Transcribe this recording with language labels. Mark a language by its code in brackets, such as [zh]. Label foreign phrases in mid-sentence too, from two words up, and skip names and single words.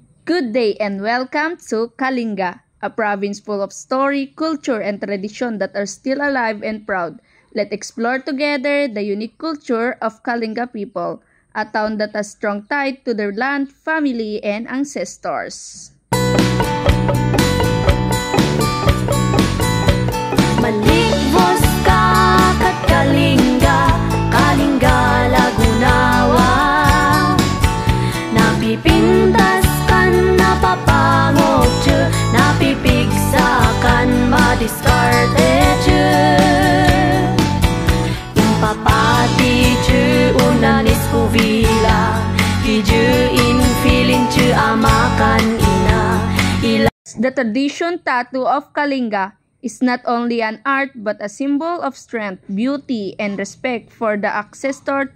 [en] Good day and welcome to Kalinga, a province full of story, culture, and tradition that are still alive and proud. Let's explore together the unique culture of Kalinga people, a town that has strong ties to their land, family, and ancestors. [kyb] Maligvos ka kat Kalinga, Kalinga Lagunawa. Napipintas kan napapangog tsu, napipigsakan madiskarte tsu. Impapati tsu unanis kuvila, hiju infilin tsu amakan ina. [en] The tradition tattoo of Kalinga is not only an art but a symbol of strength, beauty, and respect for the ancestor.